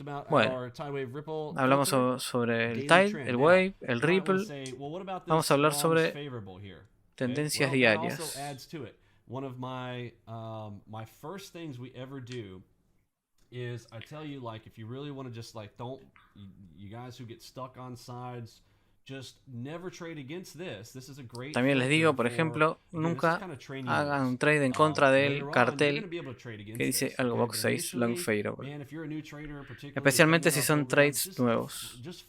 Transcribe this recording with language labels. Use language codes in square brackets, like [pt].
[es] Bueno, hablamos sobre el tide, el wave, el ripple. Vamos a hablar sobre tendencias diarias. [en] One of my first things we ever do is I tell you, like, if you really want to just like you guys who get stuck on sides, just never trade against this. This is a great. [es] También les digo, por ejemplo, nunca hagan un trade en contra del cartel que dice Algobox 6 Long Fadeover, especialmente si son trades nuevos.